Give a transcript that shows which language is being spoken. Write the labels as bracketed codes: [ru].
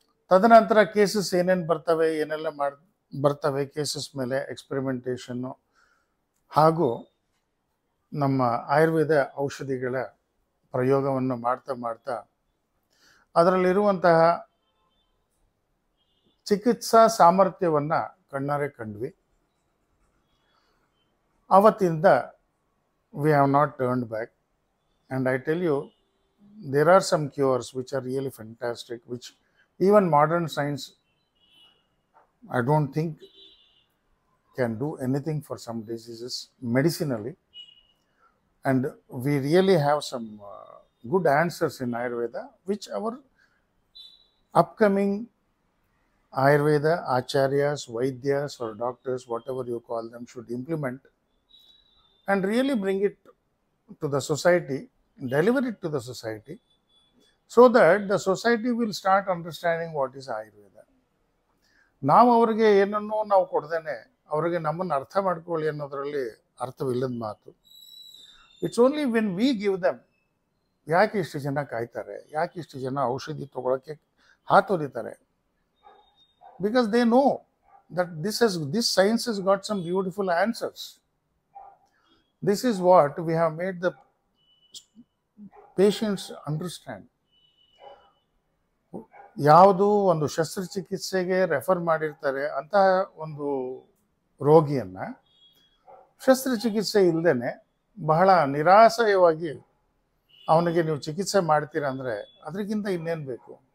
[kn] ತದನಂತರ ಕೇಸಸ್ ಏನೇನು ಬರ್ತವೆ, ಏನೆಲ್ಲ ಬರ್ತವೆ, ಕೇಸಸ್ ಮೇಲೆ ಎಕ್ಸ್ಪೆರಿಮೆಂಟೇಷನ್ನು ಹಾಗೂ ನಮ್ಮ ಆಯುರ್ವೇದ ಔಷಧಿಗಳ ಪ್ರಯೋಗವನ್ನು ಮಾಡ್ತಾ ಮಾಡ್ತಾ ಅದರಲ್ಲಿರುವಂತಹ ಚಿಕಿತ್ಸಾ ಸಾಮರ್ಥ್ಯವನ್ನು ಕಣ್ಣಾರೆ ಕಂಡ್ವಿ. ಅವತ್ತಿಂದ [en] we have not turned back, and I tell you there are some cures which are really fantastic, which even modern science I don't think can do anything for some diseases medicinally, and we really have some good answers in Ayurveda which our upcoming Ayurveda acharyas, vaidyas or doctors, whatever you call them, should implement and really bring it to the society, deliver it to the society, so that the society will start understanding what is Ayurveda. [kn] ನಾವು ಅವರಿಗೆ ಏನನ್ನೋ ನಾವು ಕೊಡ್ದೇನೆ ಅವರಿಗೆ ನಮ್ಮನ್ನು ಅರ್ಥ ಮಾಡ್ಕೊಳ್ಳಿ ಅನ್ನೋದರಲ್ಲಿ ಅರ್ಥವಿಲ್ಲದ ಮಾತು. [en] It's only when we give them. [kn] ಯಾಕೆ ಇಷ್ಟು ಜನ ಕಾಯ್ತಾರೆ, ಯಾಕೆ ಇಷ್ಟು ಜನ ಔಷಧಿ ತೊಗೊಳಕ್ಕೆ ಹಾತೊರಿತಾರೆ? [en] Because they know that this science has got some beautiful answers. This is what we have made the patients understand. [kn] ಯಾವುದು ಒಂದು ಶಸ್ತ್ರಚಿಕಿತ್ಸೆಗೆ ರೆಫರ್ ಮಾಡಿರ್ತಾರೆ ಅಂತಹ ಒಂದು ರೋಗಿಯನ್ನು ಶಸ್ತ್ರಚಿಕಿತ್ಸೆ ಇಲ್ಲದೇ ಬಹಳ ನಿರಾಸಯವಾಗಿ ಅವನಿಗೆ ನೀವು ಚಿಕಿತ್ಸೆ ಮಾಡ್ತೀರಾ ಅಂದರೆ ಅದಕ್ಕಿಂತ ಇನ್ನೇನು ಬೇಕು?